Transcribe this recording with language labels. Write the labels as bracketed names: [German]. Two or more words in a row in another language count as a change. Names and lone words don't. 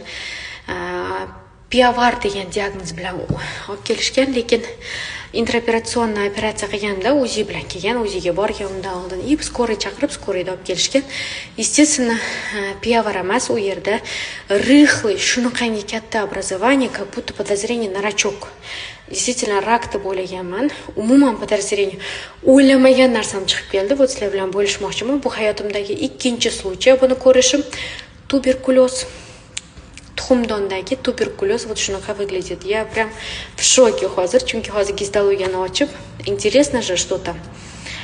[Uzbek] Piavar degan diagnoz bilan olib kelishgan, lekin intraoperatsiyon operatsiya qilganda UZI bilan kelgan. UZIga borgan undan oldin skoriy chaqirib, skoriyda olib kelishgan. Естественно, piavar emas, u yerda rixli, shunaqangi katta образование, [Russian] как будто подозрение на рачок. [Uzbek] Действительно, rak deb o'ylaganman. Umuman подозрение o'ylamagan narsam chiqib keldi. Bu sizlar bilan bo'lishmoqchiman. Bu hayotimdagi ikkinchi случай buni ko'rishim. Tuberkuloz. Tuxumdondagi tuberkuloz вот shunaqa выглядит. [Russian] Я прям в шоке [Uzbek] hozir, chunki hozir gistologiyani ochib, [Russian] интересно же что-то.